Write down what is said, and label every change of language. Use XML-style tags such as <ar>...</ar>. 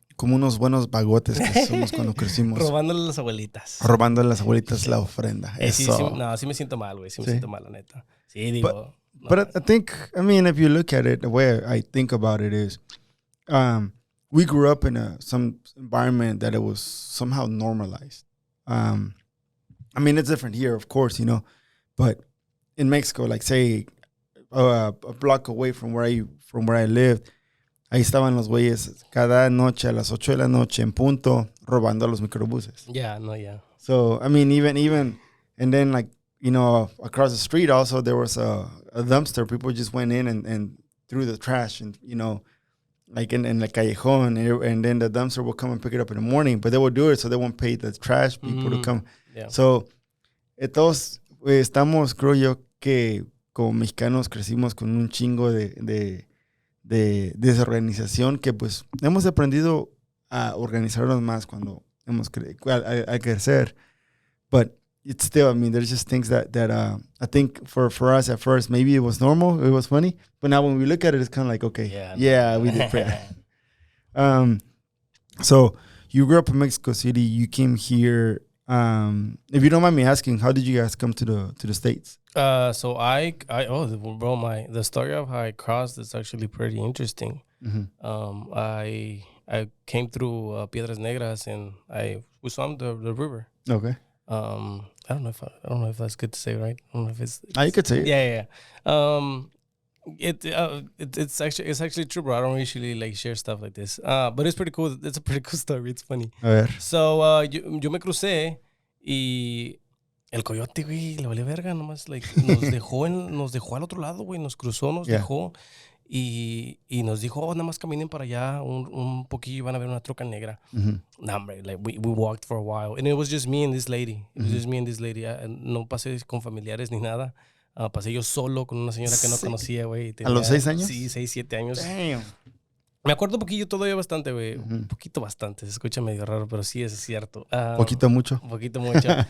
<es>Como unos buenos bagotes que somos cuando crecimos. Robándole a las abuelitas. Robando a las abuelitas la ofrenda. Sí, sí me siento mal, güey. Sí me siento mal, la neta. Sí, digo.</es> <en>But I think, I mean, if you look at it, the way I think about it is, we grew up in some environment that it was somehow normalized. I mean, it's different here, of course, you know, but in Mexico, like say a block away from where I lived,</en> <es>ahí estaban los güeyes cada noche a las 8 de la noche en punto robando a los microbuses.</es> <en>Yeah, no, yeah. So, I mean, even, and then like, you know, across the street also there was a dumpster. People just went in and threw the trash and, you know, like in the callejón, and then the dumpster will come and pick it up in the morning, but they will do it so they won't pay the trash people to come. Yeah.</en> <es>So, todos estamos, creo yo, que como mexicanos crecimos con un chingo de desorganización que pues hemos aprendido a organizarnos más cuando hemos al crecer.</es> <en>But it's still, I mean, there's just things that I think for us at first, maybe it was normal, it was funny, but now when we look at it, it's kind of like, okay, yeah, we did pretty. So you grew up in Mexico City, you came here. If you don't mind me asking, how did you guys come to the States? So the story of how I crossed is actually pretty interesting. Mm-hmm. I came through Piedras Negras and we swam the river. Okay. I don't know if that's good to say, right? I don't know if it's you could say it. Yeah. It's actually true, bro. I don't usually like share stuff like this. But it's pretty cool. It's a pretty cool story. It's funny.</en> <es>A ver. So yo me crucé y el coyote, güey, le valió verga, nomás like, nos dejó al otro lado, güey, nos cruzó, nos dejó y nos dijo, nada más caminen para allá un poquillo y van a ver una troca negra. Nah, hombre,</es> <en>like we walked for a while and it was just me and this lady.</en> <es>No pasé con familiares ni nada. Pasé yo solo con una señora que no conocía, güey. ¿A los 6 años? Sí, 6, 7 años. Damn. Me acuerdo un poquillo todavía bastante, güey. Un poquito bastante. Se escucha medio raro, pero sí es cierto. ¿Poquito mucho? Un poquito mucho.</es>